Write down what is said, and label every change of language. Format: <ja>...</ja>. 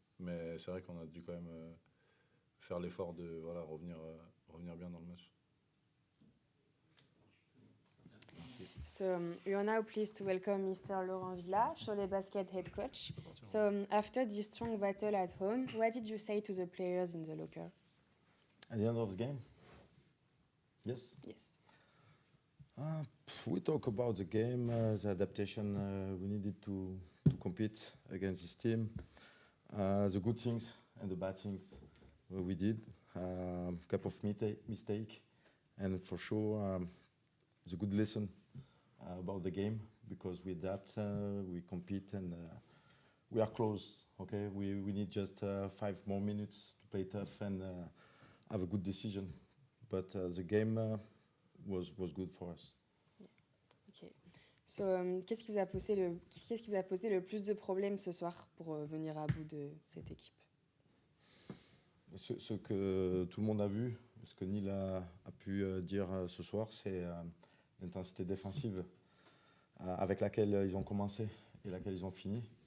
<fr>Mais c'est vrai qu'on a dû quand même faire l'effort de voilà, revenir bien dans le match.</fr> <en>So we are now pleased to welcome Mr. Laurent Villa, Cholet Basket head coach. So after this strong battle at home, what did you say to the players in the locker? At the end of the game? Yes. Yes. We talk about the game, the adaptation we needed to compete against this team, the good things and the bad things we did, couple of mistake, and for sure the good lesson about the game because we adapt, we compete, and we are close. Okay, we need just 5 more minutes to play tough and have a good decision, but the game was good for us. Ok.</en> <fr>So, qu'est-ce qui vous a posé le plus de problèmes ce soir pour venir à bout de cette équipe? Ce que tout le monde a vu, ce que Neil a pu dire ce soir, c'est l'intensité défensive avec laquelle ils ont commencé et laquelle ils ont fini.</fr>